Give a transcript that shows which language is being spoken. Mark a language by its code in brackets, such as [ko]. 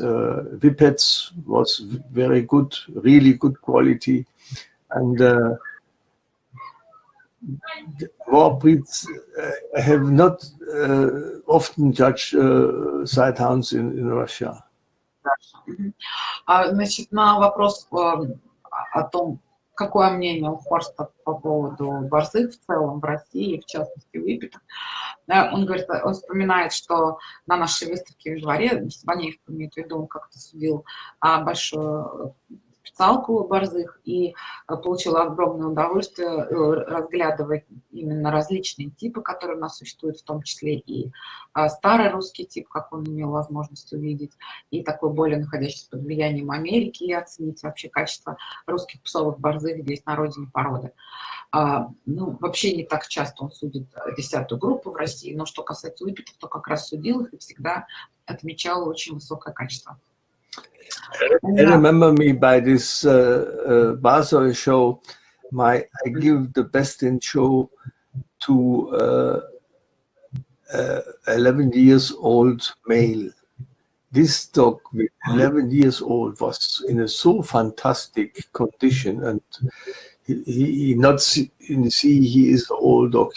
[en] Whippets was very good, really good quality, and more breeds I have not often judged sidehounds in Russia. [ru] Значит, на вопрос о том, какое мнение у Хорста по поводу борзых в целом в России, в частности у Whippet, он говорит, он вспоминает, что на нашей выставке в дворе, Банеев имеет в виду, он как-то судил большую специалку борзых и получил огромное удовольствие разглядывать именно различные типы, которые у нас существуют, в том числе и старый русский тип, как он имел возможность увидеть, и такой более находящийся под влиянием Америки, и оценить вообще качество русских псовых борзых здесь на родине породы. Ну, вообще не так часто он судит 10-ю группу в России, но что касается Whippet'ов, то как раз судил их и всегда отмечал очень высокое качество. [en] I remember me by this Barzoi show. I give the best in show to 11 years old male. this dog with 11 years old was in a so fantastic condition, and he not see he is an old dog.